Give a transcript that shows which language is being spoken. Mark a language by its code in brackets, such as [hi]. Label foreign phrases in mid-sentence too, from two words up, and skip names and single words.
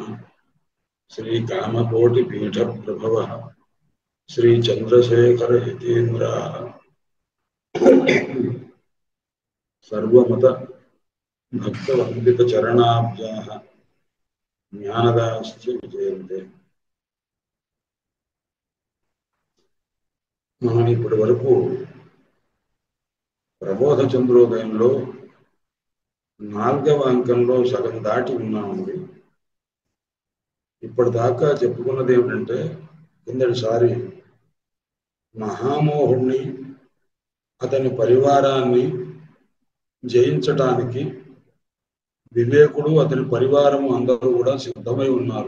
[sa] श्री कामकोटिपीठ प्रभवः श्री चंद्रशेखर यतीन्द्राः सर्वमत भक्तवंदित चरणाब्जाः ज्ञानदाश्च विजयन्ते। [te] మనం ఇప్పటి వరకు ప్రబోధ చంద్రోదయంలో 4వ అంకంలో సగం దాటి ఉన్నామండి. ఇప్పటిదాకా చెప్పుకున్నది ఏమిటంటే, కిందటిసారి మహామోహుణ్ణి అతని పరివారాన్ని జయించటానికి వివేకుడు అతని పరివారము అందరూ కూడా సిద్ధమై ఉన్నారు.